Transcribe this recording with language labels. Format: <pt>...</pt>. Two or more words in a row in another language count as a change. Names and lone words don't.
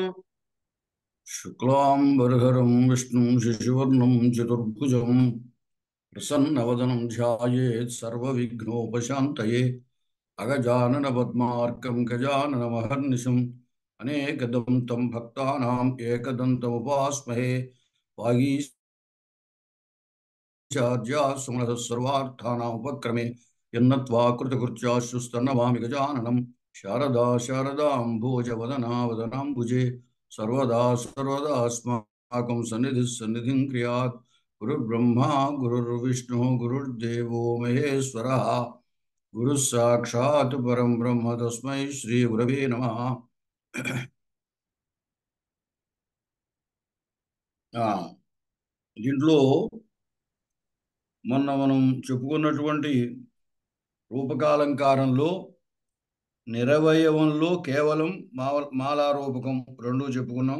<sa>శుక్లాంబరధరం విష్ణుం శశివర్ణం చతుర్భుజం ప్రసన్నవదనం ధ్యాయేత్ సర్వవిఘ్నోపశాంతయే అగజానన పద్మార్కం గజాననమహర్నిశం అనేకదం తం భక్తానాం ఏకదంతముపాస్మహే వాగీశాద్యా సుమనః సర్వార్థానాం ఉపక్రమే యన్నత్వా కృతకృత్యాశ్రుస్తన్నమామి గజాననం శారదా శారదాంభోజవదనా వదనాంబుజే सर्वदा सर्वदास्माकं सन्निधिं क्रियात् गुरुर्ब्रह्मा गुरुर्विष्णुः गुरुर्देवो महेश्वरः गुरुः साक्षात् परं ब्रह्म तस्मै श्रीगुरवे नमः।</sa> <te>దీంట్లో మనం చెప్పుకున్నటువంటి రూపకాలంకారంలో నిరవయవంలో కేవలం మాలారూపకం రెండు చెప్పుకున్నాం.</te>